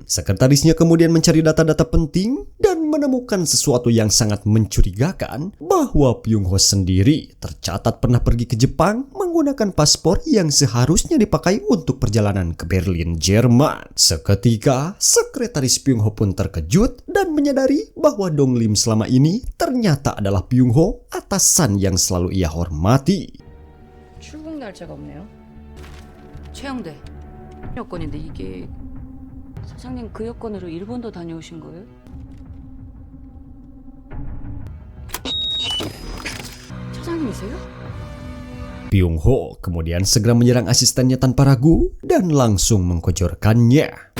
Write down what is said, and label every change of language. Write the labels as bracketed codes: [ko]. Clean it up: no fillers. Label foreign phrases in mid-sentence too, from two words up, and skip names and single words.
[id] Sekretarisnya kemudian mencari data-data penting dan menemukan sesuatu yang sangat mencurigakan bahwa Byung-ho sendiri tercatat pernah pergi ke Jepang menggunakan paspor yang seharusnya dipakai untuk perjalanan ke Berlin, Jerman. Seketika, sekretaris Byung-ho pun terkejut dan menyadari bahwa Dong Lim selama ini ternyata adalah Byung-ho, atasan yang selalu ia hormati. [ko] 출국 날짜가 없네요. 최영대 여권인데 이게 사장님 그 여권으로 일본도 다녀오신 거예요? 사장님이세요? [id] Byung-ho kemudian segera menyerang asistennya tanpa ragu dan langsung mengkojorkannya.